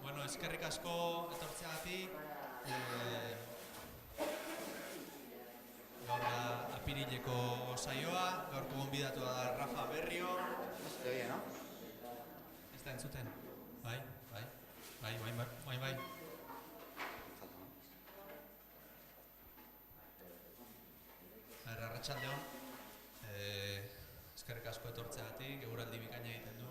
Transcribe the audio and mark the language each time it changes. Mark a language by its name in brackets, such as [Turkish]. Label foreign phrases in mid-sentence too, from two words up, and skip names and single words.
[Basque] eskerrik asko etortzeagatik. Gaur da apirileko saioa, gaurko gonbidatua da Rafa Berrio. [Spanish] ¿Se oye, no? [Basque] Ez da entzuten? Bai. Arratsaldeon. Eskerrik asko etortzeagatik, eguraldi bikaina egiten du.